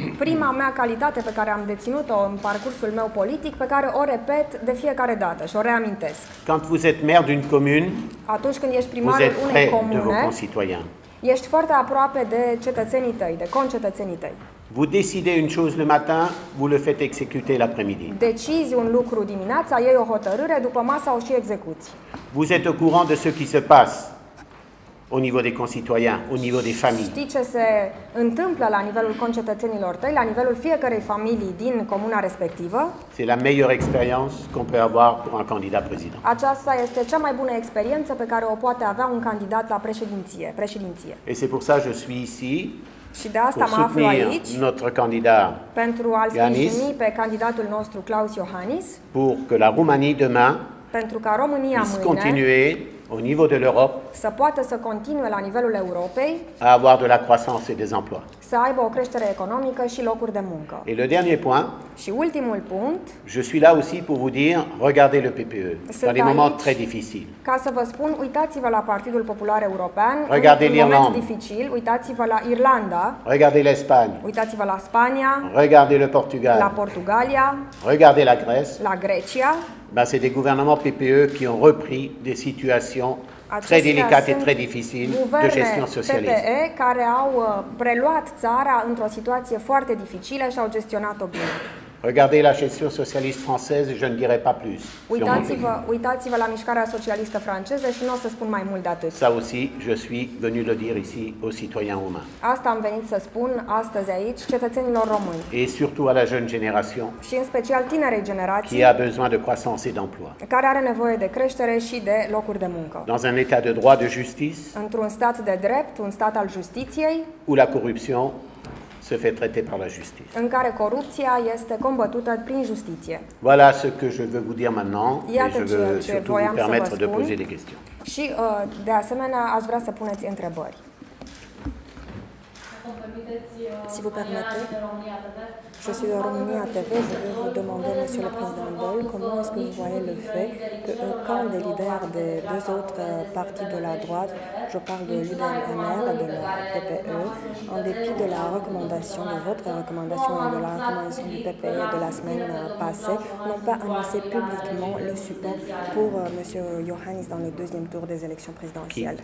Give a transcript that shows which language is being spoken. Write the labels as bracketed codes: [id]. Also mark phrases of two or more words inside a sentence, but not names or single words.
[ro] prima mea calitate pe care am deținut-o în parcursul meu politic, pe care o repet de fiecare dată și o reamintesc. [fr] Quand vous êtes maire d'une commune, [ro] Atunci când ești [fr] vous [ro] primarul [fr] êtes [ro] unei [fr] près de vos [ro] comune, [fr] concitoyens. [ro] ești foarte aproape de cetățenii tăi, de concetățenii tăi. [fr] Vous décidez une chose le matin, vous le faites exécuter l'après-midi. [ro] Decizi un lucru dimineața, iei o hotărâre, după masa o și execuți. [fr] Vous êtes au courant de ce qui se passe au niveau des concitoyens, au niveau des familles. [ro] Știi ce se întâmplă la nivelul concetățenilor tăi, la nivelul fiecărei familii din comuna respectivă? [fr] C'est la meilleure expérience qu'on peut avoir pour un candidat président. [ro] Aceasta este cea mai bună experiență pe care o poate avea un candidat la președinție. [fr] Et c'est pour ça que je suis ici, [ro] Și de asta [fr] pour [ro] mă aflu [fr] soutenir [ro] aici, [fr] notre candidat, [ro] pentru a-l [fr] Iohannis, [ro] sprijini pe candidatul nostru, Klaus Iohannis, [fr] pour que la Roumanie demain [ro] pentru ca România [fr] puisse [ro] mâine [fr] continuer au niveau de l'Europe [ro] să poată să continue la nivelul Europei, [fr] à avoir de la croissance et des emplois. [ro] să aibă o creștere economică și locuri de muncă. [fr] Et le dernier point, [ro] Și ultimul punct, [fr] je suis là aussi pour vous dire, regardez le PPE, dans des moments très difficiles. [ro] ca să vă spun, uitați-vă la Partidul Popular European, [fr] Regardez [ro] în un moment [fr] l'Irlande. [ro] dificil, uitați-vă la Irlanda, [fr] Regardez l'Espagne, [ro] uitați-vă la Spania, [fr] regardez le [ro] la [fr] Portugal, [ro] Portugalia, [fr] regardez la Grèce. [ro] la Grecia. [fr] Ben, c'est des gouvernements PPE qui ont repris des situations très délicates et très difficiles de gestion socialiste. [ro] PPE care au preluat țara într-o situație foarte dificilă și au gestionat-o bine. [fr] Regardez la gestion socialiste française et je ne dirai pas plus. [ro] Uitați-vă la mișcarea socialistă franceză și nu o să spun mai mult de atât. [fr] Ça aussi, je suis venu le dire ici aux citoyens roumains. [ro] Asta am venit să spun astăzi aici cetățenilor români. [fr] Et surtout à la jeune génération. [ro] Și în special tinerei generații. [fr] Qui a besoin de croissance et d'emploi. [ro] Care are nevoie de creștere și de locuri de muncă. [fr] Dans un état de droit, de justice. [ro] Într-un stat de drept, un stat al justiției. [fr] Où la corruption se fait traiter par la justice. [ro] În care corupția este combătută prin justiție. [fr] Voilà ce que je veux vous dire maintenant et je veux surtout vous permettre de poser des questions. [ro] Și de asemenea aș vrea să puneți întrebări. [fr] Si vous permettez, je suis de Romania TV, je vais vous demander, Monsieur le Président Dole, comment est-ce que vous voyez le fait qu'aucun des leaders des deux autres partis de la droite, je parle de l'UDMR et de la PPE, en dépit de la recommandation, de votre recommandation et de la recommandation du PPE de la semaine passée, n'ont pas annoncé publiquement le support pour Monsieur Iohannis dans le deuxième tour des élections présidentielles.